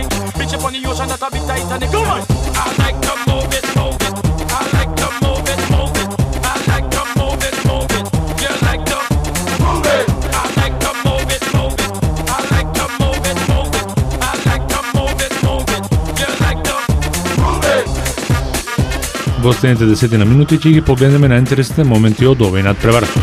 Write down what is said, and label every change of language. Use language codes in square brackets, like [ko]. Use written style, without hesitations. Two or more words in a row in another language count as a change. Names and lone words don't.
[en] Bitch up on the ocean, that's a bit Titanic. Come on, I like to move it, move it. I like to move it, move it. I like to move it, move it. You like to move it. I like to move it, move it. I like to move it, move it. I like to move it, move it. You like to move it. [mk] Во следните 10 минути ќе ги погледнеме најинтересните моменти од овој надпревар.